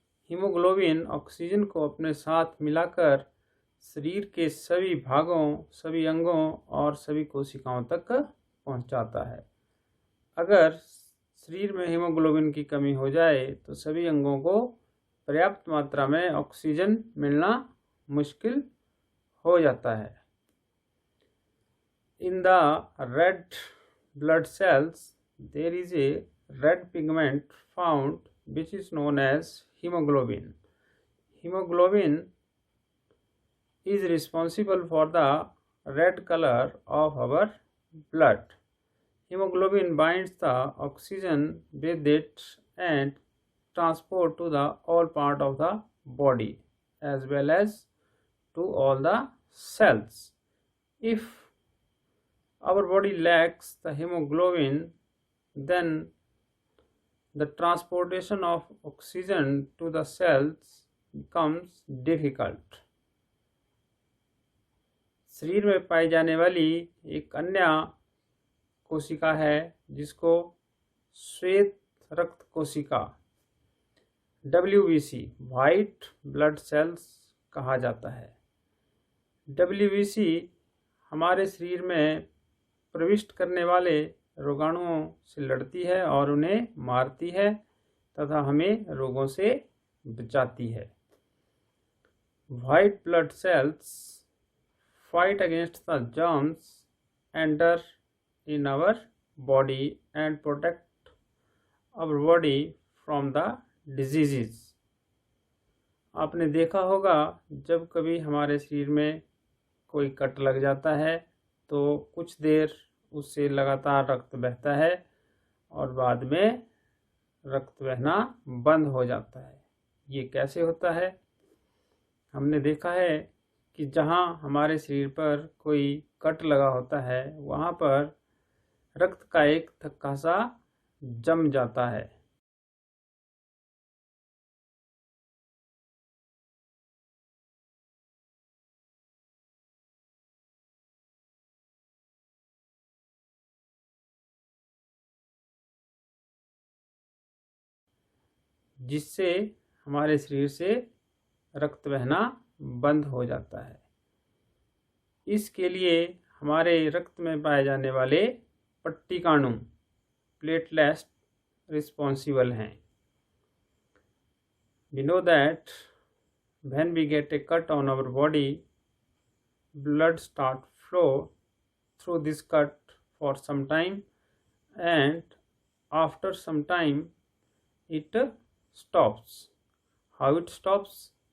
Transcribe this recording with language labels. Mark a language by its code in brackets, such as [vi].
[hi] Haemoglobin oxygen को अपने साथ मिलाकर शरीर के सभी भागों, सभी अंगों और सभी कोशिकाओं तक पहुंचाता है। अगर शरीर में हीमोग्लोबिन की कमी हो जाए तो सभी अंगों को पर्याप्त मात्रा में ऑक्सीजन मिलना मुश्किल हो जाता है। [en] In the red blood cells, there is a red pigment found which is known as hemoglobin. Hemoglobin is responsible for the red color of our blood. Hemoglobin binds the oxygen with it and transport to the all part of the body as well as to all the cells. If our body lacks the hemoglobin, then the transportation of oxygen to the cells becomes difficult. [hi] शरीर में पाई जाने वाली एक अन्य कोशिका है जिसको श्वेत रक्त कोशिका WBC व्हाइट ब्लड सेल्स कहा जाता है। WBC हमारे शरीर में प्रविष्ट करने वाले रोगाणुओं से लड़ती है और उन्हें मारती है तथा हमें रोगों से बचाती है। [en] White blood cells fight against the germs enter in our body and protect our body from the diseases. [hi] आपने देखा होगा जब कभी हमारे शरीर में कोई कट लग जाता है तो कुछ देर उससे लगातार रक्त बहता है और बाद में रक्त बहना बंद हो जाता है। ये कैसे होता है? हमने देखा है कि जहाँ हमारे शरीर पर कोई कट लगा होता है वहाँ पर रक्त का एक थक्का सा जम जाता है। जिससे हमारे शरीर से रक्त बहना बंद हो जाता है। इसके लिए हमारे रक्त में पाए जाने वाले पट्टिकाणु प्लेटलेट्स रिस्पॉन्सिबल हैं। [en] We know that when we get a cut on our body, blood start flow through this cut for some time and after some time it stops. How it stops?